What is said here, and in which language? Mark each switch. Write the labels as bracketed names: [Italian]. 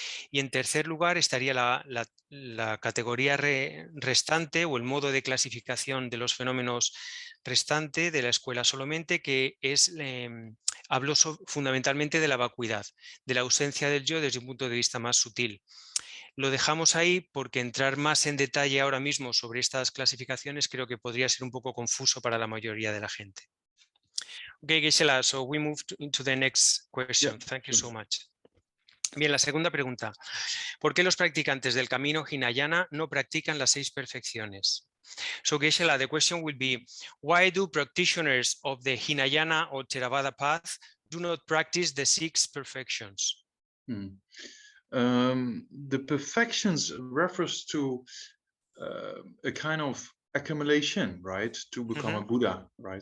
[Spanish] Y en tercer lugar estaría la categoría restante, o el modo de clasificación de los fenómenos restante de la escuela solamente, que es habló fundamentalmente de la vacuidad, de la ausencia del yo desde un punto de vista más sutil. Lo dejamos ahí porque entrar más en detalle ahora mismo sobre estas clasificaciones creo que podría ser un poco confuso para la mayoría de la gente. [English] Okay, Gisela, so we move into the next question. Thank you so much. [Spanish] Bien, la segunda pregunta. ¿Por qué los practicantes del camino Hinayana no practican las 6 perfecciones? [English] So, Geshe-la, the question will be, why do practitioners of the Hinayana or Theravada path do not practice the 6 perfections? The perfections refers to a kind of accumulation, right, to become a Buddha, right?